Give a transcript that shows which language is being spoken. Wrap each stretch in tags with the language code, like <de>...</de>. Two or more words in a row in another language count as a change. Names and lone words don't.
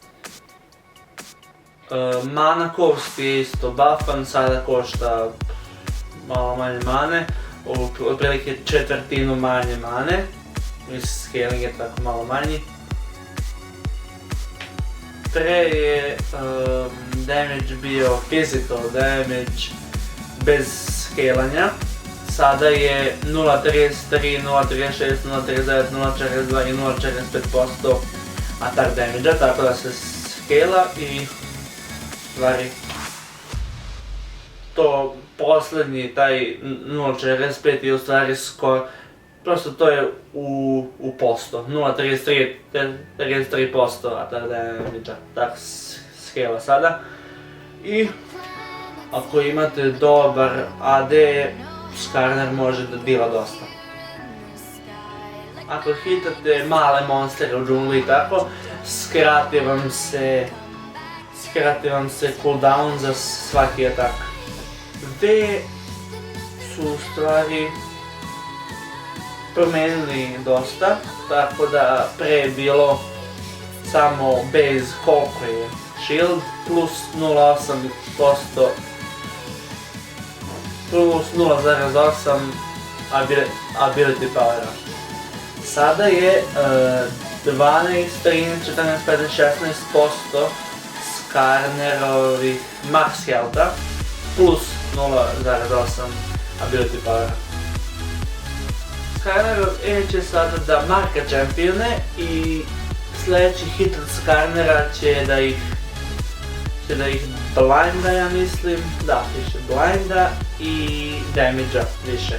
<en>Mana cost</en> <sr>je isto buffan, sada košta malo manje mane, otprilike četvrtinu manje mane, i scaling je tako malo manji. Pre je damage bio</sr> <en>physical damage</en> <sr>bez scalanja, sada je 0.33, 0.36, 0.39, 0.42 i 0.45%</sr> <en>attack damage-a,</en> <sr>tako da se skela i stvari to poslednji, taj 0.45 je u stvari skoro, prosto to je u posto, 0.33%</sr> <en>attack damage-a,</en> <sr>tako skela sada. I ako imate dobar AD, Skarner može da dila dosta. Ako hitate male monstere u džungli i tako, skrati vam se cooldown za svaki atak. V su u stvari promenili dosta, tako da pre je bilo samo base koliko je shield plus 0.8% plus 0.8</sr> <en>ability powera.</en> <sr>Sada je 12, 13, 14, 15, 16% Skarnerovih</sr> <en>max healtha</en> <sr>plus 0.8</sr> <en>ability powera.</en> <sr>Skarnerov E će sada da marka čempione i sljedeći hit od Skarnera će da ih blinda, ja mislim, da, piše blinda i damage-a više.</sr>